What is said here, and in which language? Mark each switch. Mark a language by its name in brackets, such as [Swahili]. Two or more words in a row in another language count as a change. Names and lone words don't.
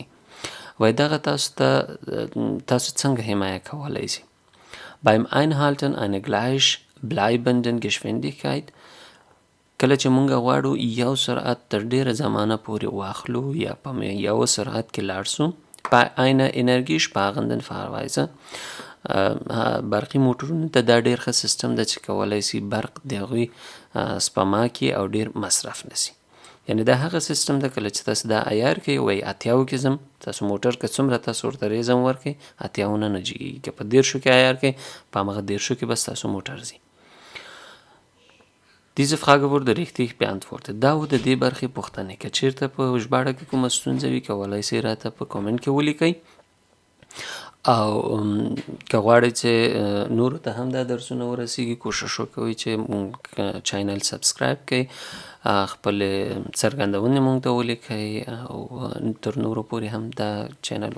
[Pashto] وایي دغه تاسو څنګه حمایه کولی شئ؟ [German] Beim Einhalten einer gleichbleibenden Geschwindigkeit، [Pashto] کله چې مونږ غواړو یو سرعت تر ډیره زمانه پورې واخلو یا په یو سرعت کې لاړ شو، په [German] einer energiesparenden Fahrweise، [Pashto] برقي موټرونو ته دا ډیر ښه سیستم ده چې کولی شي برق د هغوی سپما کړي او ډیر مصرف نه شي. یعنې دا هغه سیستم ده کله چې تاسو دا عیار کړئ، وایي 80 کې ځم، تاسو موټر که څومره تاسو ورته ریز هم ورکړئ 80 نه جګیږي، که په 10 کې عیار کړئ په همغه 10 کې بس تاسو موټر ځي. [German] Diese Frage wurde richtig beantwortet. [Pashto] دا و د دې برخې پوښتنې. که چیرته په ژباړه کې کومه ستونزه وي کولی شئ راته په کومنټ کې ولیکئ، او که غواړئ چې نورو ته هم دا درسونه ورسیږي کوشش وکوئ چې چینل سبسکرایب کړئ، خپل څرګندونې مونږ ته ولیکئ او تر نورو پورې هم دا چینل ورسوئ.